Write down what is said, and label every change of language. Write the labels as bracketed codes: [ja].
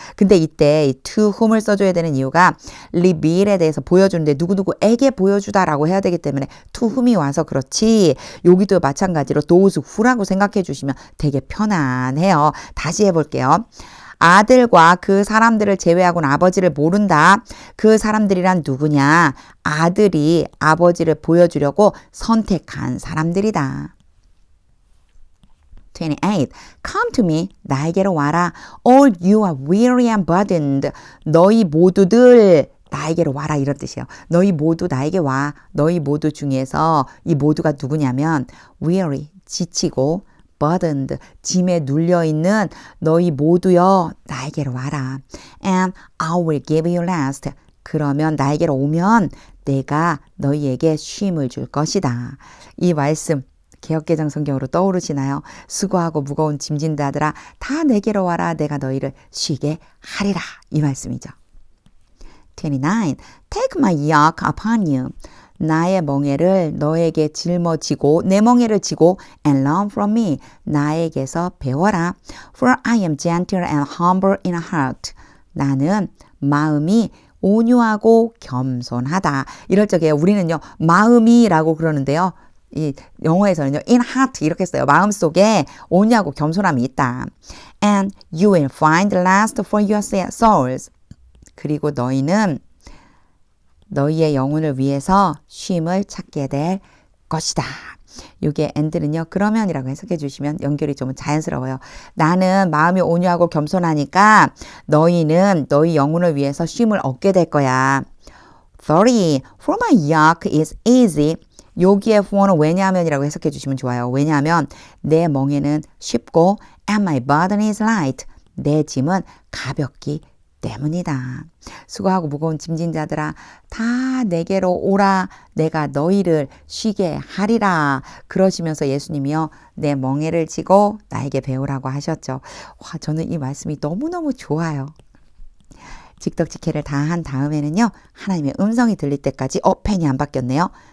[ko] 근데 이때 이 to whom을 써줘야 되는 이유가 reveal에 대해서 보여주는데 누구누구에게 보여주다라고 해야 되기 때문에 to whom이 와서 그렇지 여기도 마찬가지로 those who라고 생각해 주시면 되게 편안해요. 다시 해볼게요. 아들과 그 사람들을 제외하고는 아버지를 모른다. 그 사람들이란 누구냐? 아들이 아버지를 보여주려고 선택한 사람들이다. [en] 28. Come to me. [ko] 나에게로 와라. [en] All you are weary and burdened. [ko] 너희 모두들 나에게로 와라 이런 뜻이에요. 너희 모두 나에게 와. 너희 모두 중에서 이 모두가 누구냐면 weary, 지치고 burdened, 짐에 눌려있는 너희 모두여 나에게로 와라. [en] And I will give you rest. [ko] 그러면 나에게로 오면 내가 너희에게 쉼을 줄 것이다. 이 말씀 개역개정 성경으로 떠오르시나요? 수고하고 무거운 짐진 자들아 다 내게로 와라. 내가 너희를 쉬게 하리라. 이 말씀이죠. [en] 29. Take my yoke upon you. [ko] 나의 멍에를 너에게 짊어지고 내 멍에를 지고 [en] and learn from me. [ko] 나에게서 배워라. [en] For I am gentle and humble in heart. [ko] 나는 마음이 온유하고 겸손하다. 이럴 적에 우리는요. 마음이라고 그러는데요. 이 영어에서는요, in heart 이렇게 써요. 마음속에 온유하고 겸손함이 있다. [en] And you will find rest for your souls. [ko] 그리고 너희는 너희의 영혼을 위해서 쉼을 찾게 될 것이다. 이게 and는요, 그러면이라고 해석해 주시면 연결이 좀 자연스러워요. 나는 마음이 온유하고 겸손하니까 너희는 너희 영혼을 위해서 쉼을 얻게 될 거야. [en] 30. For my yoke is easy. [ko] 여기에 for는 왜냐하면이라고 해석해 주시면 좋아요. 왜냐하면 내 멍에는 쉽고 [en] and my burden is light. [ko] 내 짐은 가볍기 때문이다. 수고하고 무거운 짐진 자들아 다 내게로 오라. 내가 너희를 쉬게 하리라. 그러시면서 예수님이요, 내 멍에를 지고 나에게 배우라고 하셨죠. 와, 저는 이 말씀이 너무너무 좋아요. 직덕직해를 다 한 다음에는요, 하나님의 음성이 들릴 때까지 펜이 안 바뀌었네요.